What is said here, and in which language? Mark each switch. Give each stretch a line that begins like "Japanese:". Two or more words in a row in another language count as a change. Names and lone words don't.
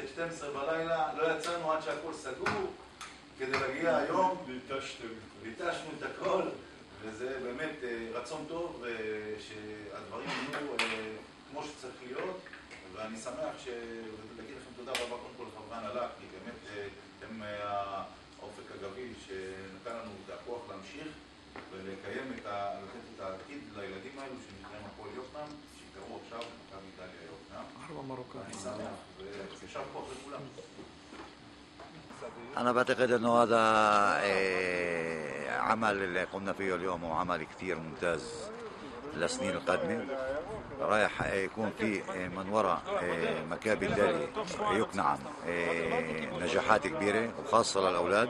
Hebrew: 12 בלילה, לא יצאנו עד שהכל סגור, כדי להגיע היום, ליטשנו את הכל, וזה באמת רצון טוב, שהדברים יהיו כמו שצריך להיות, ואני שמח להגיד לכם תודה רבה קודם כל לחברי הנהלה, כי באמת אתם האופק הגבי שנתן לנו את הכוח להמשיך ולקיים לתת את העתיד לילדים האלו שנקראים הפועל יוקנעם, שקראו עכשיו מכבי דליה יוקנעם. אני שמח וישר כוח לכולם.
Arabic: أنا بعتقد إنه هذا عمل اللي قمنا فيه اليوم هو عمل كتير ممتاز للسنين القادمة. رايح يكون في من وراء مكابي داليا يقنعم نجاحات كبيرة وخاصة للأولاد.